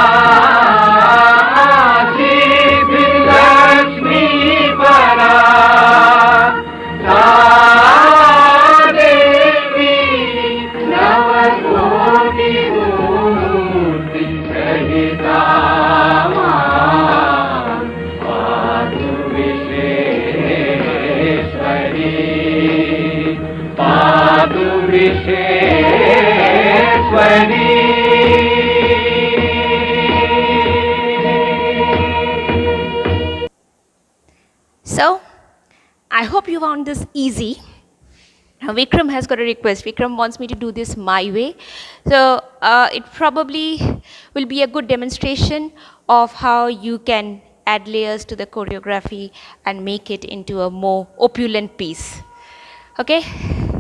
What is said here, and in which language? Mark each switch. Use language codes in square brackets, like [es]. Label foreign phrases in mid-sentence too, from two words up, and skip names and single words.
[sa] लक्ष्मीपरा सा देवी नवकोटिमूर्तिसहिता पातु विश्वेश्वरी पातु विश्वेश्वरी. [en] So, I hope you found this easy. Now, Vikram has got a request. Vikram wants me to do this my way. So, it probably will be a good demonstration of how you can add layers to the choreography and make it into a more opulent piece.